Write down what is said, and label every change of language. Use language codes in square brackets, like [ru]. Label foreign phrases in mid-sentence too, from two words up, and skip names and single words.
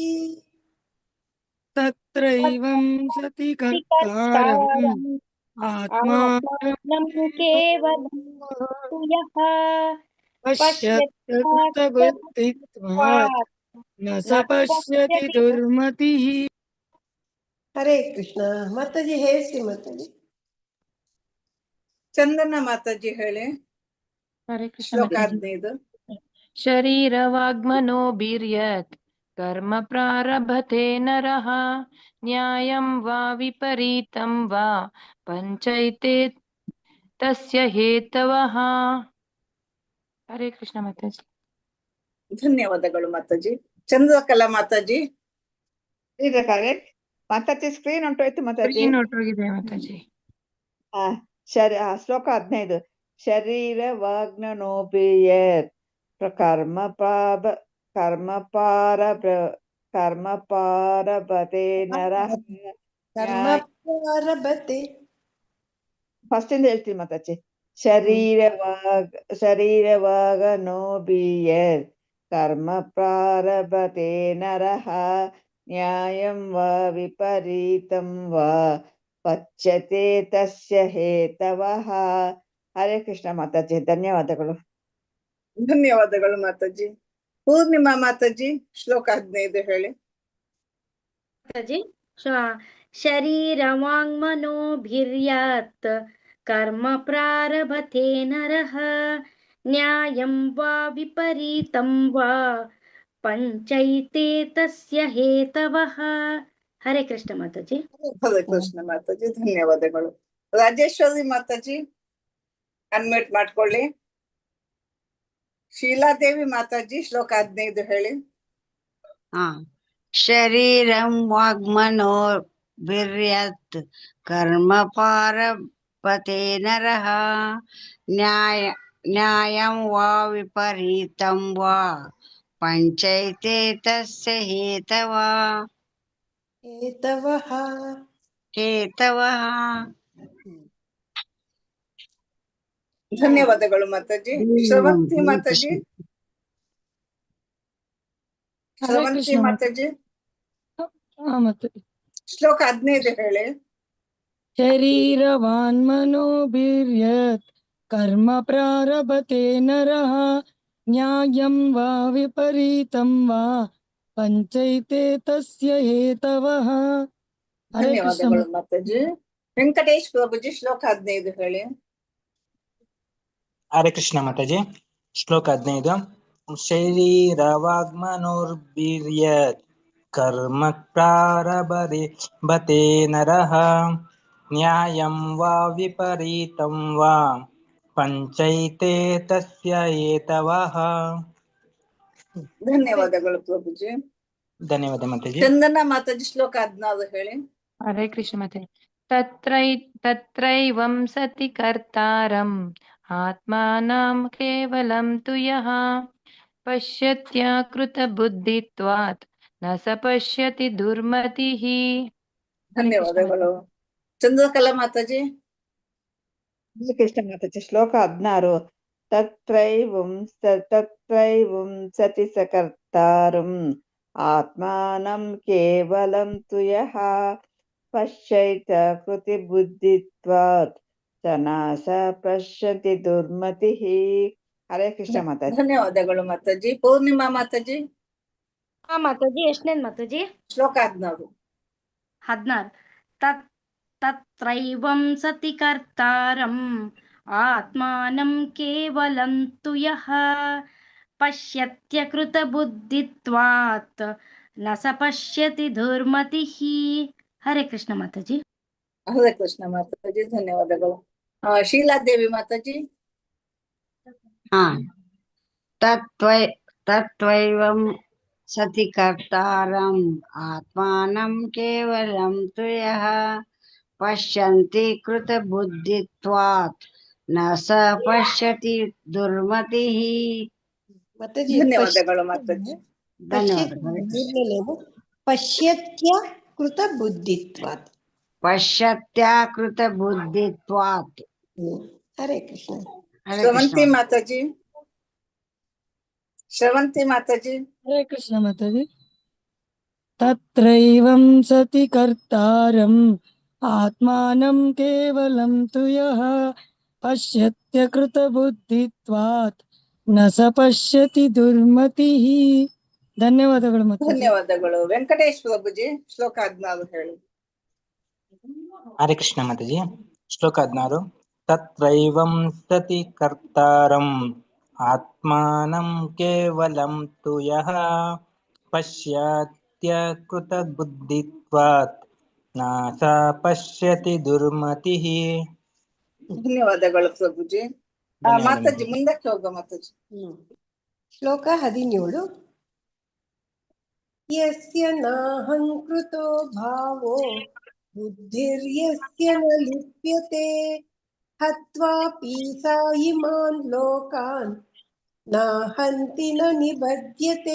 [sa] ತತ್ರೈವಂ ಸತಿ ಕರ್ತಾರಂ ಆತ್ಮಾನಂ ಕೇವಲಂ ತು ಯಃ ಪಶ್ಯತ್ಯ ಕೃತಬುದ್ಧಿತ್ವಾತ್ ನ ಸ ಪಶ್ಯತಿ ದುರ್ಮತಿಃ. [kn] ಹರೇ ಕೃಷ್ಣ. ಮಾತಾಜಿ ಹೇಳಿಸಿ ಮಾತಾಜಿ. ಚಂದನ ಮಾತಾಜಿ ಹೇಳಿ. ಹರೇ ಕೃಷ್ಣ ಶ್ಲೋಕ ಮಾತಾಜಿ. 15 [sa] ಶರೀರವಾಗ್ಮನೋಭಿರ್ಯತ್ ಕರ್ಮ ಪ್ರಾರಭತೆ ನರಃ ನ್ಯಾಯಂ ವಾ ವಿಪರೀತಂ ವಾ ಪಂಚೈತೆ ತಸ್ಯ ಹೇತವಃ. [kn] ಹರೇ ಕೃಷ್ಣ ಮಾತಾಜಿ. ಧನ್ಯವಾದಗಳು ಮಾತಾಜಿ. ಚಂದ್ರಕಲಾ ಮಾತಾಜಿ. ಇದೆ ಕರೆಕ್ಟ್ ಮಾತಾಜಿ. ಸ್ಕ್ರೀನ್ ಹೊಂಟೋಯ್ತು ಮಾತಾಜಿ. ಸ್ಕ್ರೀನ್ ಹೊರಟೋಗಿದೆ ಮಾತಾಜಿ. [sa] ಶ್ಲೋಕ 15 ಶರೀರ ವಾಗ್ನೋಭಿರ್ಯತ್ ಕರ್ಮ ಪ್ರಾರಭತೆ ನರಃ ಕರ್ಮ ಪ್ರಾರಭತೆ. [kn] ಫಸ್ಟ್ ಇಂದ ಹೇಳ್ತೀನಿ ಮಾತಾಜಿ. [sa] ಶರೀರವಾಗನೋಭಿರ್ಯತ್ ಕರ್ಮ ಪ್ರಾರಭತೆ ನರಃ ನ್ಯಾಯಂ ವಾ ವಿಪರೀತಂ ವಾ ಪಚ್ಯತೆ ತಸ್ಯ ಹೇತವಃ. [kn] ಹರೇ ಕೃಷ್ಣ ಮಾತಾಜಿ. ಧನ್ಯವಾದಗಳು. ಧನ್ಯವಾದಗಳು ಮಾತಾಜಿ. ಪೂರ್ಣಿಮಾ ಮಾತಾಜಿ ಶ್ಲೋಕ 15 ಹೇಳಿ. [sa] ಮಾತಾಜಿ ಶರೀರವಾಂಗ್ಮನೋಭಿರ್ಯತ್ ಕರ್ಮ ಪ್ರಾರಭತೆ ನರಃ ನ್ಯಾಯಂ ವಾ ವಿಪರೀತಂ ವಾ ಪಂಚೈತೆ ತಸ್ಯ ಹೇತವಃ. [kn] ಹರೇ ಕೃಷ್ಣ ಮಾತಾಜಿ. ಹರೇ ಕೃಷ್ಣ ಮಾತಾಜಿ, ಧನ್ಯವಾದಗಳು. ರಾಜೇಶ್ವರಿ ಮಾತಾಜಿ ಅನ್ಮ್ಯೂಟ್ ಮಾಡ್ಕೊಳ್ಳಿ. ಶೀಲಾದೇವಿ ಮಾತಾಜಿ ಶ್ಲೋಕ 15 ಹೇಳಿ. [sa] ಶರೀರಂ ವಾಗ್ಮನೋರ್ಭಿರ್ಯತ್ ಕರ್ಮ ಪಾರಭತೆ ನರಃ ನ್ಯಾಯಂ ವಾ ವಿಪರೀತಂ ವಾ ಪಂಚೈತೆ ತಸ್ಯ ಹೇತವಃ. [kn] ಧನ್ಯವಾದಗಳು ಮಾತಾಜಿ. ಶ್ರವಂತಿ ಮಾತಾಜಿ, ಶ್ರವಂತಿ ಮಾತಾಜಿ ಶ್ಲೋಕ 15 ಹೇಳಿ. [sa] ಶರೀರವಾನ್ ಮನೋಭಿರ್ಯತ್ ಕರ್ಮ ಪ್ರಾರಭತೆ ನರಃ ನ್ಯಾಯಂ ವಾ ವಿಪರೀತಂ ವಾ ಪಂಚೈತೆ ತಸ್ಯ ಹೇತವಃ. [kn] ಹರೇ ಕೃಷ್ಣ ಧನ್ಯವಾದಗಳು ಮಾತಾಜಿ. ವೆಂಕಟೇಶ್ ಪ್ರಭುಜಿ ಶ್ಲೋಕ 15 ಹೇಳಿ. ಹರೇ ಕೃಷ್ಣ ಮಾತಾಜಿ. ಶ್ಲೋಕ 15. [sa] ಶರೀರವಾಗ್ಮನೋರ್ಭಿರ್ಯತ್ ಕರ್ಮ ಪ್ರಾರಭತೆ ನರಃ ನ್ಯಾಯಂ ವಾ ವಿಪರೀತಂ ವಾ ಪಂಚೈತೆ ತಸ್ಯ ಹೇತವಃ. [kn] ಧನ್ಯವಾದಗಳು ಪ್ರಭುಜಿ. ಧನ್ಯವಾದ ಮಾತಾಜಿ. ಚಂದನ ಮಾತಾಜಿ ಶ್ಲೋಕ 16 ಹೇಳಿ. ಹರೇ ಕೃಷ್ಣ ಮಾತಾಜಿ. [sa] ತತ್ರೈವಂ ಸತಿ ಕರ್ತಾರಂ ಆತ್ಮಾನಂ ಕೇವಲಂ ತು ಯಃ ಪಶ್ಯತ್ಯಕೃತ ಬುದ್ಧಿತ್ವಾತ್ ನ ಸ ಪಶ್ಯತಿ ದುರ್ಮತಿಃ. [kn] ಧನ್ಯವಾದಗಳು. ಚಂದ್ರಕಲಾ ಮಾತಾಜಿ. ಕೃಷ್ಣ ಮಾತಾಜಿ ಶ್ಲೋಕ 16. [sa] ತತ್ರೈವಂ ಸತಿ ಸಕರ್ತಾರಂ ಆತ್ಮಾನಂ ಕೇವಲಂ ತು ಯಃ ಪಶ್ಯೈತ ಕೃತಿ ಬುದ್ಧಿತ್ವಾತ್ ಸ ನ ಸ ಪಶ್ಯತಿ ದುರ್ಮತಿಃ. [kn] ಹರೇ ಕೃಷ್ಣ ಮಾತಾಜಿ. ಧನ್ಯವಾದಗಳು ಮಾತಾಜಿ. ಪೂರ್ಣಿಮಾ ಮಾತಾಜಿ. ಮಾತಾಜಿ ಎಷ್ಟನೇದು ಮಾತಾಜಿ? ಶ್ಲೋಕ 16. [sa] ತತ್ರೈವಂ ಸತಿ ಕರ್ತಾರಂ ಆತ್ಮಾನಂ ಕೇವಲಂ ತು ಯಃ ಪಶ್ಯತ್ಯಕೃತ ಬುದ್ಧಿತ್ವಾತ್ ನ ಸ ಪಶ್ಯತಿ ದುರ್ಮತಿಃ. [kn] ಹರೇ ಕೃಷ್ಣ ಮಾತಾಜಿ. ಹರೇ ಕೃಷ್ಣ ಮಾತಾಜಿ, ಧನ್ಯವಾದಗಳು. ಶೀಲಾದೇವಿ ಮಾತಾಜಿ. [sa] ತತ್ವೈವಂ ಸತಿ ಕರ್ತಾರಂ ಆತ್ಮಾನಂ ಕೇವಲಂ ತು ಯಃ ಪಶ್ಯಂತಿ ಕೃತ ಬುದ್ಧಿತ್ವಾತ್ ನ ಸ ಪಶ್ಯತಿ ದುರ್ಮತಿಃ. [kn] ಮಾತಾಜಿ ಧನ್ಯವಾದಗಳು ಮಾತಾಜಿ. ಧನ್ಯವಾದಗಳು. [sa] ಪಶ್ಯತ್ಯ ಕೃತ ಬುದ್ಧಿತ್ವಾತ್. ಪಶ್ಯತ್ಯಕೃತ ಬುದ್ಧಿತ್ವಾತ್. [kn] ಹರೇ ಕೃಷ್ಣ. ಶ್ರವಂತಿ ಮಾತಾಜಿ. ಶ್ರವಂತಿ ಮಾತಾಜಿ. ಹರೇ ಕೃಷ್ಣ ಮಾತಾಜಿ. [sa] ತತ್ರೈವಂ ಸತಿ ಕರ್ತಾರಂ ಆತ್ಮಾನಂ ಕೇವಲಂ ತು ಯಃ ಪಶ್ಯತ್ಯಕೃತ ಬುದ್ಧಿತ್ವಾತ್ ನ ಸ ಪಶ್ಯತಿ ದುರ್ಮತಿಃ. [kn] ಧನ್ಯವಾದಗಳು ಮಾತಾಜಿ. ಧನ್ಯವಾದಗಳು. ವೆಂಕಟೇಶ್ ಪ್ರಭುಜಿ ಶ್ಲೋಕ 16 ಹೇಳಿ. ಹರೇ ಕೃಷ್ಣ ಮಾತಾಜಿ. ಶ್ಲೋಕ 16. [sa] ತತ್ರೈವಂ ಸತಿ ಕರ್ತಾರಂ ಆತ್ಮಾನಂ ಕೇವಲಂ ತು ಯಃ ಪಶ್ಯತ್ಯಕೃತ ಬುದ್ಧಿತ್ವಾತ್ ನ ಸ ಪಶ್ಯತಿ ದುರ್ಮತಿಃ. [kn] ಧನ್ಯವಾದಗಳು ಪ್ರಭುಜಿ. ಮಾತಾಜಿ ಮುಂದಕ್ಕೆ ಹೋಗ ಮಾತಾಜಿ. ಶ್ಲೋಕ 17. [sa] ಯಸ್ಯ ನಾಹಂಕೃತೋ ಭಾವೋ ಬುದ್ಧಿರ್ಯಸ್ಯ ನ ಲಿಪ್ಯತೆ ಹತ್ವಾಪಿ ಸಾ ಇಮಾನ್ ಲೋಕಾನ್ ನ ಹಂತಿ ನ ನಿಬಧ್ಯತೆ.